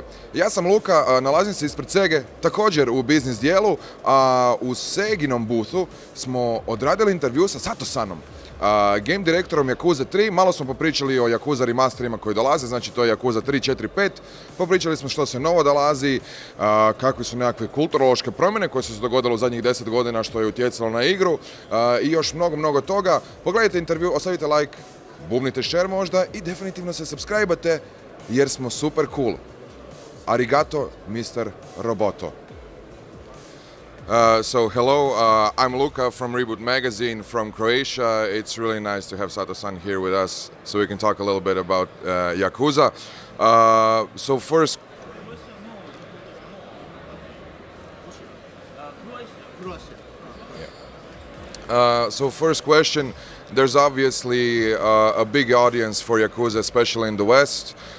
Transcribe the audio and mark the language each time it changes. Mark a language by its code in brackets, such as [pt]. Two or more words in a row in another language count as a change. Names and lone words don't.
[hr] Ja sam Luka, nalazim se ispred Sege, također u biznis dijelu, a u Seginom boothu smo odradili intervju sa Satosanom, game direktorom Yakuze 3. Malo smo popričali o Yakuza Remasterima koji dolaze, znači to je Yakuza 3, 4, 5. Popričali smo što se novo dolazi, kakve su nekakve kulturološke promjene koje su se dogodile u zadnjih 10 godina što je utjecalo na igru i još mnogo toga. Pogledajte intervju, ostavite like, bubnite share možda i definitivno se subscribe-ate jer smo super cool. [en] Arigato, Mr. Roboto. So hello, I'm Luka from Reboot magazine from Croatia. It's really nice to have Sato-san here with us so we can talk a little bit about Yakuza. So first question, there's obviously a big audience for Yakuza, especially in the West.